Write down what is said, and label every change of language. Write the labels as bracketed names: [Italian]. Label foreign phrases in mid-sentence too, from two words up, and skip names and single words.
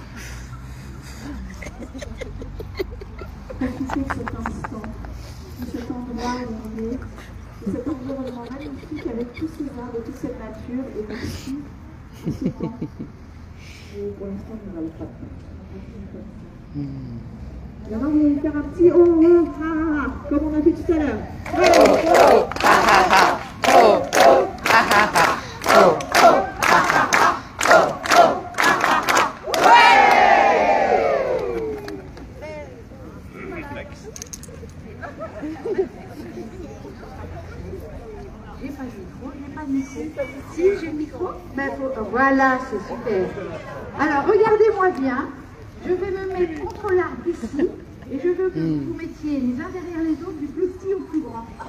[French] Profitez de cet instant, de cet endroit où on est, de cet environnement magnifique avec tous ces arbres, toute cette nature, et merci de ce temps. Et pour l'instant, on ne va le pas faire. Maintenant, vous allez faire un petit oh oh ha ha, comme on a fait tout à l'heure. Oh oh ha ha ha, oh oh ha ha ha, oh oh ha ha ha, oh oh ha ha ha. Ouais! J'ai pas de micro. Si, j'ai le micro. Ben, voilà, c'est super. Alors, regardez-moi bien. Je vais me mettre contre l'arbre ici Et je veux que vous vous mettiez les uns derrière les autres, du plus petit au plus grand.